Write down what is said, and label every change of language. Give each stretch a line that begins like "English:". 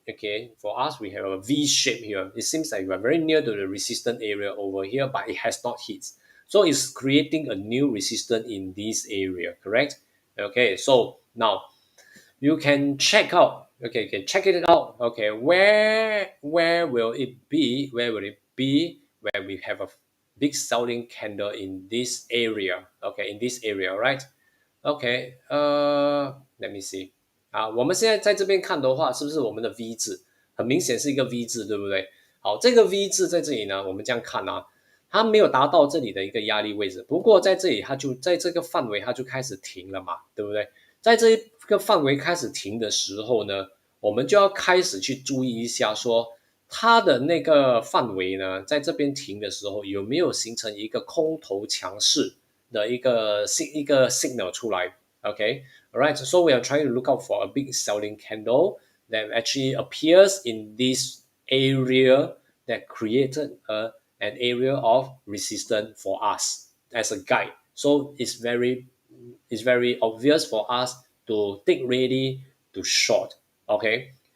English: Okay, for us, we have a V shape here. It seems like we are very near to the resistance area over here, but it has not hit. So it's creating a new resistance in this area, correct? Okay, so now you can check out. Okay, you can check it out. Okay, where will it be? Where will it be where we have a big selling candle in this area? Okay, in this area, right?
Chinese: OK，
English: let me see
Chinese: 啊，我们现在在这边看的话，是不是我们的 V 字很明显是一个 V 字，对不对？好，这个 V 字在这里呢，我们这样看啊，它没有达到这里的一个压力位置，不过在这里它就在这个范围它就开始停了嘛，对不对？在这个范围开始停的时候呢，我们就要开始去注意一下说。它的那个范围呢，在这边停的时候，有没有形成一个空头强势的一个 signal 出来 ？
English: Okay, alright. So we are trying to look out for a big selling candle that actually appears in this area that created an area of resistance for us as a guide. So it's very obvious for us to take ready to short. Okay.